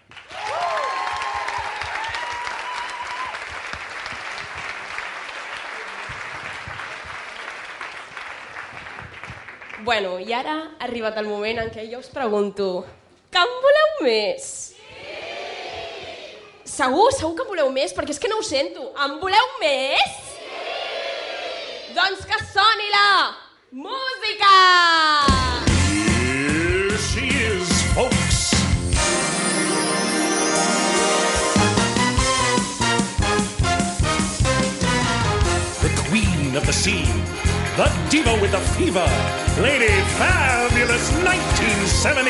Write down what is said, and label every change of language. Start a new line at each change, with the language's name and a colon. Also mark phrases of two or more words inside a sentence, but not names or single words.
Catalan: Bueno, i ara ha arribat el moment en què jo us pregunto: que en voleu més? Sí! Segur que en voleu més? Perquè és que no ho sento. En voleu més? Sí! Doncs que soni la música!
English: Here she is, folks. The queen of the scene. The diva with the fever, Lady Fabulous 1978.